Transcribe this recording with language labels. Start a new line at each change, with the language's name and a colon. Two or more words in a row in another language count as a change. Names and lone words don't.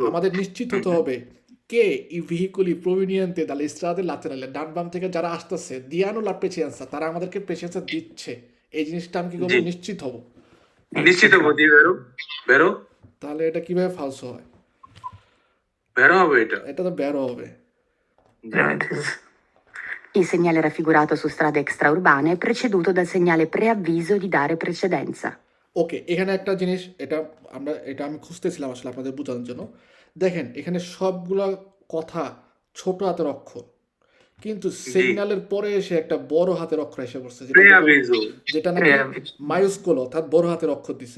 Bangla: আমাদের নিশ্চিত হতে হবে
Italian: che i veicoli provenienti dalle strade laterali
Bangla: ডান বাম থেকে যারা আসতেছে
Italian: diano la precedenza,
Bangla: তারা আমাদেরকে প্রেসিডেন্সা দিচ্ছে। এই জিনিসটা আমি কি করবো, জি। নিশ্চিত হব। নিশ্চিত গতি বেরো বেরো তাহলে এটা কিভাবে ফালসো হয়? বেরো হবে এটা। এটা তো ব্যারো হবে।
Italian: Il segnale raffigurato su strade extraurbane è preceduto dal segnale preavviso di dare precedenza.
Bangla: ওকে, এখানে একটা জিনিস, এটা আমি খুঁজতেছিলাম আসলে আপনাদের বোঝানোর জন্য। দেখেন এখানে সবগুলা কথা ছোট হাতের অক্ষর, কিন্তু সিগন্যালের পরে এসে একটা বড় হাতের অক্ষর এসে পড়ছে, প্রেয়াভিজো। যেটা নাকি
Italian: Preavviso.
Bangla: মাইউস্কুল অর্থাৎ বড় হাতের অক্ষর দিছে।